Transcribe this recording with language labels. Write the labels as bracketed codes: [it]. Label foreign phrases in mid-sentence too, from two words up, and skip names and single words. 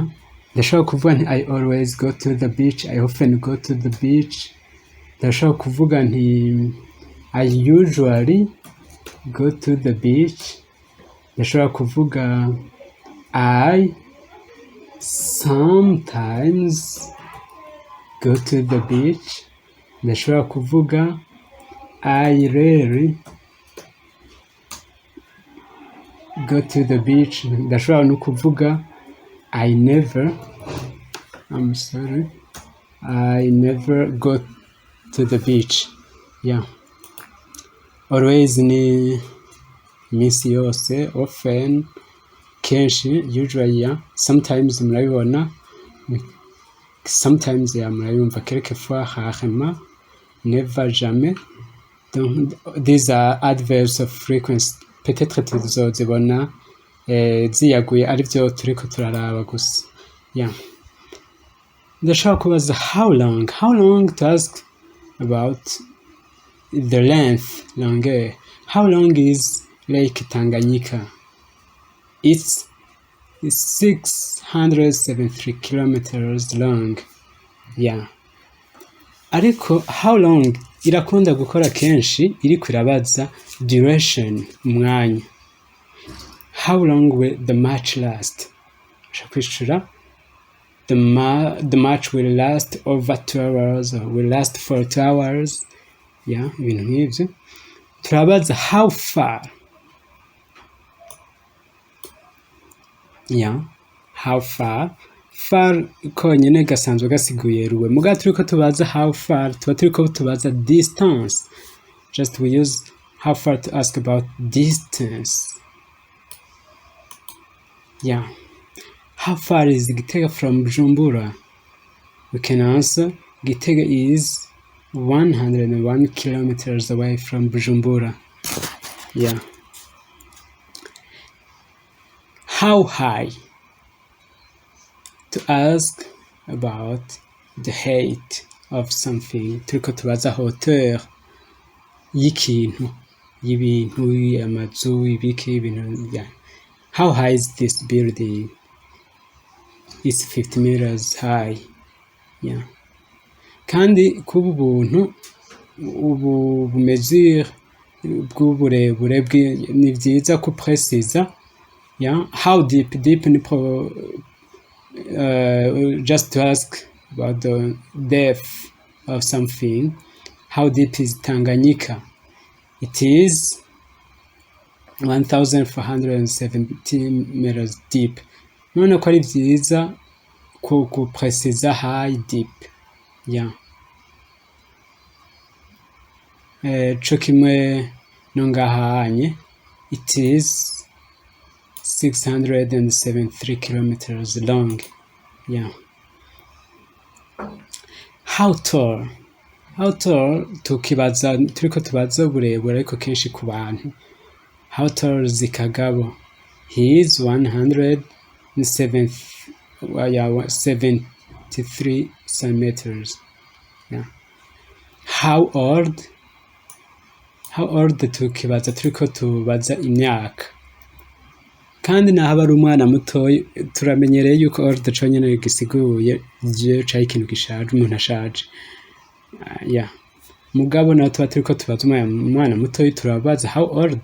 [rn] Ndashobora kuvuga nti [en] I always go to the beach, I often go to the beach. [rn] Ndashobora kuvuga nti [en] I usually go to the beach. [rn] Ndashobora kuvuga [en] I sometimes go to the beach. [rn] Ndashobora kuvuga [en] I rarely go to the beach. [rn] Ndashobora no kuvuga [en] I never, I'm sorry, I never go to the beach. Yeah. [rn] Always ni minsi yose, [en] often kenshi, usually, yeah. Sometimes murabibona, sometimes yeah murabimva, [fr] quelquefois, rarement, [en] never, jamais. Donc these are adverbs of frequency. [rn] Peut-être tuzozibona ziyaguye arivyo turiko turaraba gusa. [en] Yeah. [rn] Ndashaka kubaza [en] how long to ask about the length, [rn] longueur. [en] How long is Lake Tanganyika? It's 673 kilometers long. [rn] Yeah. Ariko [en] how long [rn] irakunda gukora kenshi iriko irabaza duration, umwanya. [en] How long will the match last? Shakwishura the match will last over 2 hours or will last for 2 hours. Yeah, [rn] ibintu nk'ivyo. Turabaza [en] how far. Yeah, how far. [rn] Far konyene gasanzwe gasiguye ruwe. Muga turiko tubaza [en] how far, [rn] tuba turiko tubaza distance. [en] Just we use how far to ask about distance. Yeah. How far is Gitega from Bujumbura? We can answer Gitega is 101 kilometers away from Bujumbura. Yeah. how high, to ask about the height of something. [rn] Turiko tubaza hauteur y'ikintu, y'ibintu, amazu, ibiki, ibintu, [en] yeah. How high is this building? It's 50 meters high. Yeah. [rn] Kandi kuba ubuntu ubu mesure bw'uburebure ni vyiza ku precisa. [en] Yeah. How deep ni just to ask about the depth of something. How deep is Tanganyika? It is 1417 meters deep. [rn] None ko ari vyiza ku precisa [en] high deep. Yeah. [rn] Co kimwe no ngahanye, [en] it is 673 kilometers long. Yeah. How tall? How tall [rn] tukibaza, turiko tubaza uburebure ariko kenshi ku bantu. [en] How tall is Kagabo? He is 173 centimeters. Yeah. How old? How old [rn] tukibaza, turiko tubaza imyaka. Kandi naho ari umwana mutoyi turamenyereye yuko old conyene gisiguye je ca ikintu gishaje, umuntu ashaje. [en] Yeah. [rn] Mugabo naho tuba turiko tubaza umwana mutoyi turabaza [en] how old?